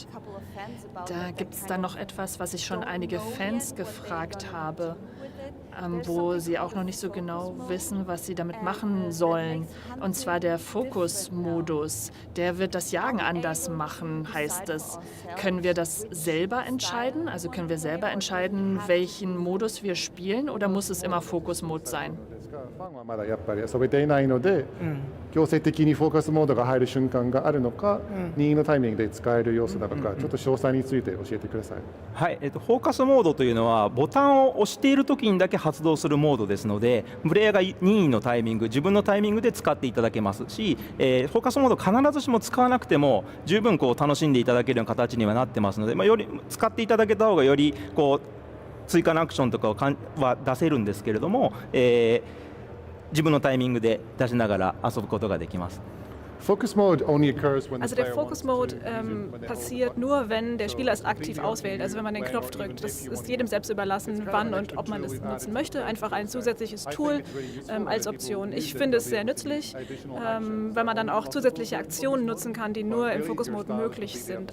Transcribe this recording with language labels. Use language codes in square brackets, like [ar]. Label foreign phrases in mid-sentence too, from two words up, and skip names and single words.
[de] Da gibt es dann noch etwas, was ich schon einige Fans gefragt habe, wo sie auch noch nicht so genau wissen, was sie damit machen sollen. Und zwar der Fokus-Modus. Der wird das Jagen anders machen, heißt es. Können wir das selber entscheiden? Also können wir selber entscheiden, welchen Modus wir spielen, oder muss es immer Fokus-Mode sein? [ja] ファンはまだやっぱり遊べていないので、強制的にフォーカスモードが入る瞬間があるのか、任意のタイミングで使える要素なのか、ちょっと詳細について教えてください。はい、フォーカスモードというのはボタンを押している時にだけ発動するモードですので、プレイヤーが任意のタイミング、自分のタイミングで使っていただけますし、フォーカスモード必ずしも使わなくても十分楽しんでいただけるような形にはなってますので、より使っていただけた方がより追加のアクションとかは出せるんですけれども、自分のタイミングで出しながら遊ぶことができます。 [de] Also der [en] Focus Mode [de] passiert nur, wenn der Spieler es aktiv auswählt, also wenn man den Knopf drückt. Das ist jedem selbst überlassen, wann und ob man es nutzen möchte. Einfach ein zusätzliches Tool als Option. Ich finde es sehr nützlich, weil man dann auch zusätzliche Aktionen nutzen kann, die nur im [en] Focus Mode [de] möglich sind.